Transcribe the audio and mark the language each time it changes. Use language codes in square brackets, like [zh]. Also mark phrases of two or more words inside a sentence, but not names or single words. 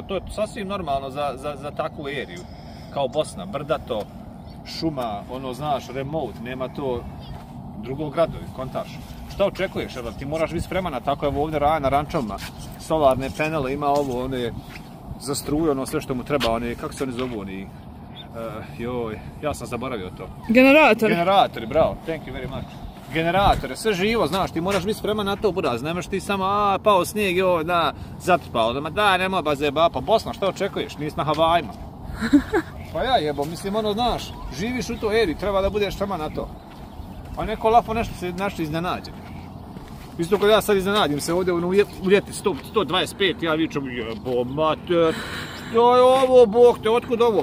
[bs] To je sasvim normalno za takvu eriju. Kao Bosna, brdato, šuma, ono, znaš, remote, nema to drugog gradovi, kontaš. Šta očekuješ, jer ti moraš biti spremana, tako je ovdje Raja na rančovima, solarne panele, ima ovo, one, za struju, ono sve što mu treba, one, kako se oni zovu, oni, ja sam zaboravio to. Generatori. Generatori, bravo, [en] thank you very much. [bs] Generatore, sve živo, znaš, ti moraš biti spreman na to, buraz, nemaš ti samo, pao snijeg, zatrpao, nemoj ba zeba, pa Bosna, šta očekuješ, nisi na Havajima. Pa ja jebo, mislim, ono, znaš, živiš u toj eri, treba da budeš spreman na to. A neko lafo nešto iznenađen. Isto kad ja sad iznenadim se ovdje u ljeti 125, ja vičem jebo mater, što je ovo, bog te, otkud ovo?